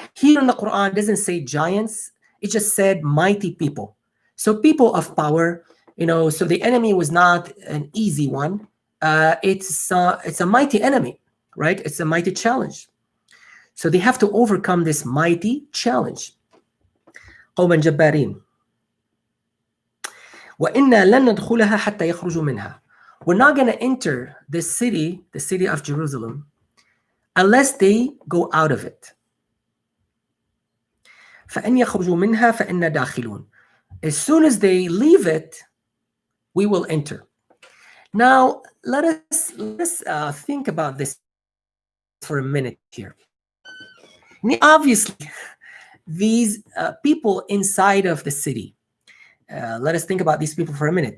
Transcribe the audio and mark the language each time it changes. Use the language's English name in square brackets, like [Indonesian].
[English] Here in the Quran, it doesn't say giants. It just said mighty people. So people of power, so the enemy was not an easy one. It's a mighty enemy, right? It's a mighty challenge. So they have to overcome this mighty challenge. [Arabic] قوما جبارين. وإنا لن ندخلها حتى يخرجوا منها. [English] We're not going to enter the city of Jerusalem, unless they go out of it. [Arabic] فإن يخرجوا منها فإنا داخلون. [English] As soon as they leave it, we will enter. Now, let us think about this for a minute here. Obviously, these people inside of the city, let us think about these people for a minute.